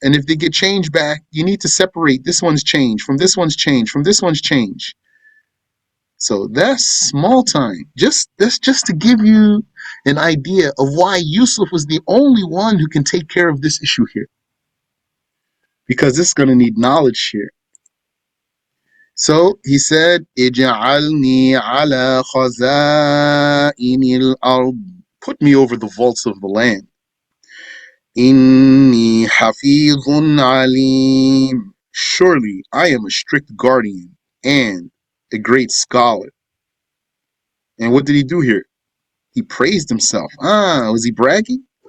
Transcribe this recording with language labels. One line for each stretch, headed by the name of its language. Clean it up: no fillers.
English: And if they get change back, you need to separate this one's change from this one's change from this one's change. So that's small time. That's just to give you an idea of why Yusuf was the only one who can take care of this issue here. Because this is going to need knowledge here.
Arabic: So he said, اجعلني على خزائن الأرض.
English: Put me over the vaults of the land.
Arabic: إني حفيظ عليم.
English: Surely I am a strict guardian and a great scholar. And what did he do here? He praised himself. Was he bragging?